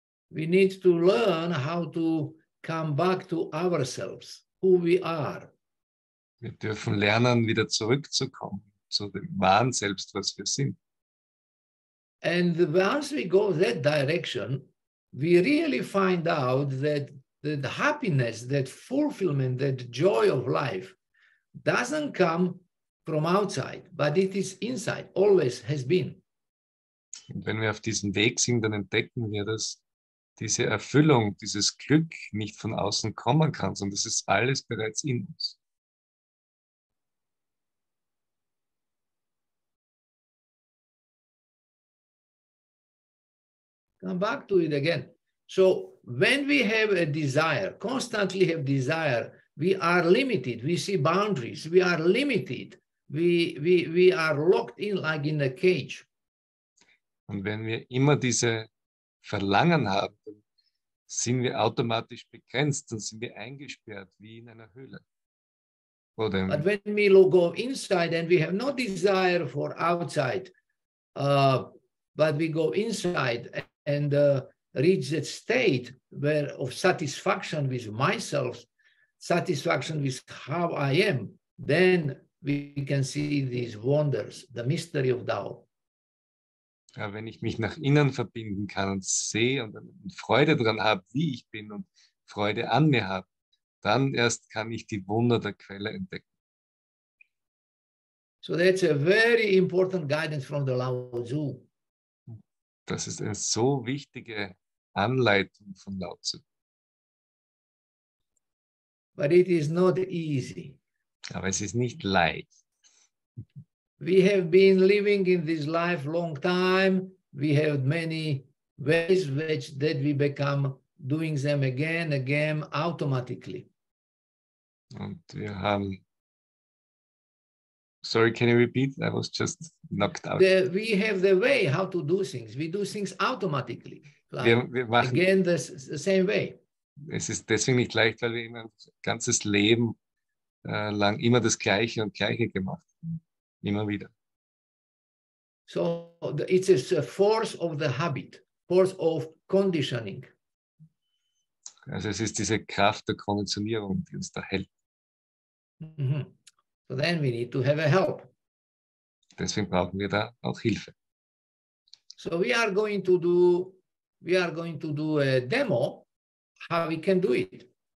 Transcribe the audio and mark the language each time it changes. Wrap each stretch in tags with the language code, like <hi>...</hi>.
<en>We need to learn how to come back to ourselves, who we are.</en> <de>Wir dürfen lernen, wieder zurückzukommen zu dem wahren Selbst, was wir sind.</de> <en>And once we go that direction, we really find out that the happiness, that fulfillment, that joy of life doesn't come from outside, but it is inside, always has been.</en> <de>Und wenn wir auf diesem Weg sind, dann entdecken wir, dass diese Erfüllung, dieses Glück nicht von außen kommen kann, sondern es ist alles bereits in uns.</de> <en>Come back to it again. So when we have a desire, constantly have desire, we are limited. We see boundaries. We are limited. We are locked in like in a cage.</en> <de>Und wenn wir immer diese Verlangen haben, dann sind wir automatisch begrenzt, dann sind wir eingesperrt wie in einer Höhle. Oder</de> <en>But when we go inside and we have no desire for outside, but we go inside and reach that state where of satisfaction with myself, satisfaction with how I am, then we can see these wonders, the mystery of Tao.</en> <de>ja, wenn ich mich nach innen verbinden kann und sehe und Freude daran habe, wie ich bin und Freude an mir habe, dann erst kann ich die Wunder der Quelle entdecken.</de> <en>So that's a very important guidance from the Lao Tzu.</en> <de>Das ist eine so wichtige Anleitung von Lao Tzu.</de> <en>But it is not easy.</en> <de>Aber es ist nicht leicht.</de> <en>We have been living in this life long time. We have many ways that we become doing them again, automatically.</en> <de>Und wir haben...</de> <en>Sorry, can you repeat? I was just knocked out. We have the way how to do things. We do things automatically. Like,</en> <de>wir machen,</de> <en>again, the same way.</en> <de>Es ist deswegen nicht leicht, weil wir immer ein ganzes Leben lang immer das Gleiche und Gleiche gemacht haben. Immer wieder.</de> <en>So it's a force of the habit, force of conditioning.</en> <de>Also es ist diese Kraft der Konditionierung, die uns da hält. Mm-hmm.</de> <en>So then we need to have a help.</en> <de>Deswegen brauchen wir da auch Hilfe.</de> <en>So we are going to do a demo how we can do it.</en>